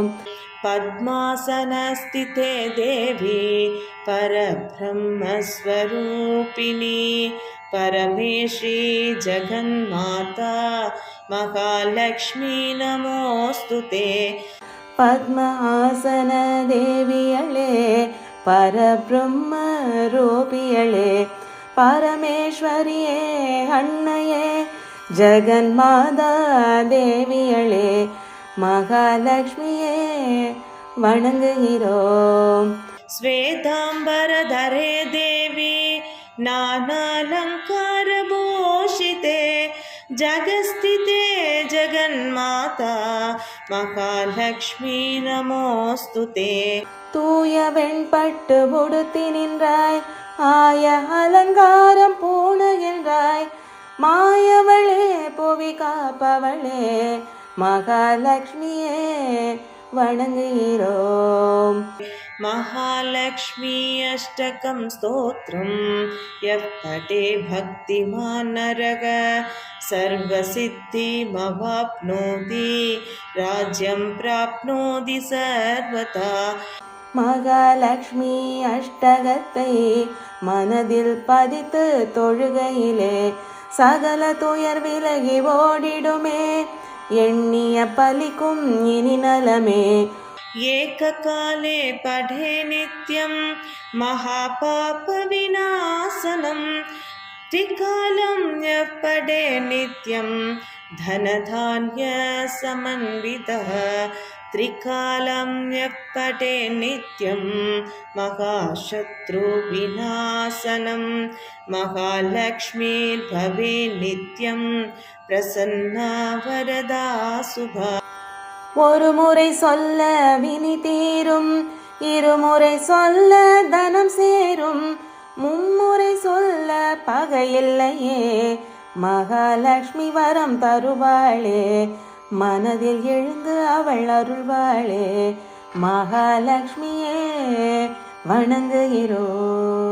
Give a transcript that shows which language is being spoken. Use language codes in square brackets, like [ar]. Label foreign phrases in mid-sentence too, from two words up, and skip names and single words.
[sa] पद्मासनस्थिते देवी परब्रह्मस्वरूपिणी परमेश्वरी जगन्माता महालक्ष्मी नमोऽस्तु ते। [ta] பத்ம ஆசன தேவியளே, பரபிரம்ம ரூபியளே, பரமேஸ்வரியே அன்னையே, ஜகன்மாதா தேவியளே மகாலட்சுமியே வணங்குகிறோம். [sa] श्वेताम्बरधरे देवी नानालङ्कारभूषिते जगस्थिते जगन्माता महालक्ष्मी नमोऽस्तु ते। [ta] தூய வெண்பட்டு உடுத்தி நின்றாய், ஆய அலங்காரம் பூணுகின்றாய், மாயவளே புவி காப்பவளே மகாலட்சுமியே வணங்குகிறோம். [sa] महालक्ष्मी अष्टकं स्तोत्रं यः पठे भक्तिमान् नरः सर्वसिद्धिमवाप्नोति राज्यं प्राप्नोति सर्वथा. [ta] மகாலட்சுமி அஷ்டகத்தை மனதில் பதித்து தொழுகையிலே சகல துயர் விலகி ஓடிடுமே, எண்ணிய பலிக்கும் இனி நலமே. [sa] एककाले पठे नित्यं महापापविनाशनं त्रिकालं यः पठे नित्यं धनधान्यसमन्वितः त्रिकालं यः पठे नित्यं महाशत्रुविनाशनं महालक्ष्मीर्भवे नित्यं प्रसन्ना वरदा शुभा. [ta] ஒரு முறை சொல்ல வினி தீரும், இருமுறை சொல்ல தனம் சேரும், மும்முறை சொல்ல பகையில்லையே, மகாலட்சுமி வரம் தருவாளே, மனதில் எழுந்து அவள் அருள்வாளே, மகாலட்சுமியே வணங்குகிறோ.